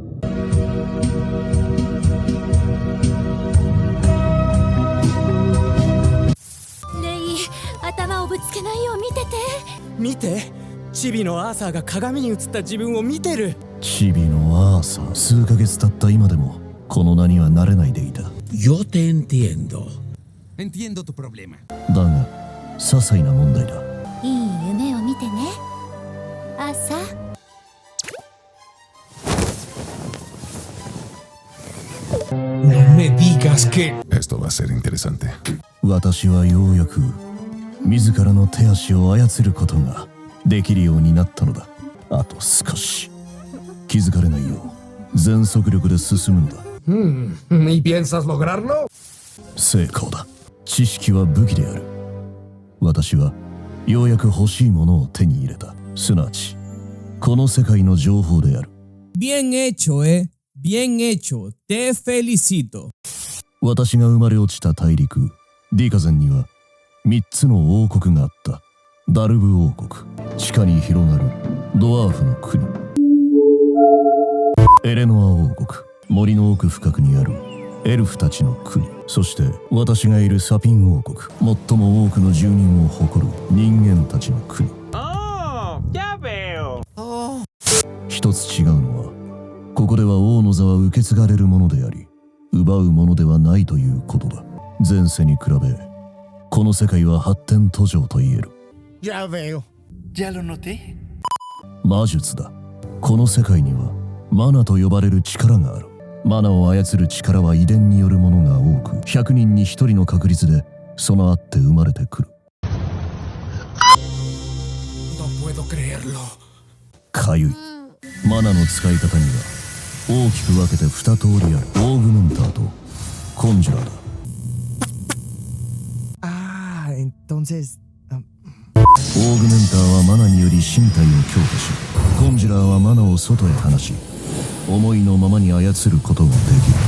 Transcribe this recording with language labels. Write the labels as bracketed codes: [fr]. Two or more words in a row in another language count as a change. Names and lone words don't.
[ja] レイ、頭をぶつけないよう見てて。見て、チビのアーサーが鏡に映った自分を見てる。チビのアーサー、数ヶ月経った今でもこの名には慣れないでいた。 [es] Yo te entiendo. Entiendo tu problema. [ja] だが些細な問題だ。いい夢を見てね、朝。 [es] No me digas que... Esto va a ser interesante. [ja] 私はようやく自らの手足を操ることができるようになったのだ。あと少し。気づかれないよう全速力で進むのだ。 [es] ¿Y piensas lograrlo? [ja] 成功だ。知識は武器である。私はようやく欲しいものを手に入れた。すなわちこの世界の情報である。 [es] Bien hecho, Bien hecho. Te felicito. [ja] 私が生まれ落ちた大陸ディカゼンには3つの王国があった。ダルブ王国、地下に広がるドワーフの国、エレノア王国、森の奥深くにあるエルフたちの国、そして私がいるサピン王国、最も多くの住人を誇る人間たちの国。一つ違うのは、ここでは王の座は受け継がれるものであり奪うものではないということだ。前世に比べこの世界は発展途上と言える。 [es] Ya veo. Ya lo noté. [ja] 魔術だ。この世界にはマナと呼ばれる力がある。マナを操る力は遺伝によるものが多く、100人に1人の確率で備わって生まれてくる。 [es] No puedo creerlo. [ja] かゆい。マナの使い方には大きく分けて2通りある。オーグメンターとコンジュラーだ。 [es] Ah, entonces. [ja] オーグメンターはマナにより身体を強化し、コンジュラーはマナを外へ放し、思いのままに操ることができる。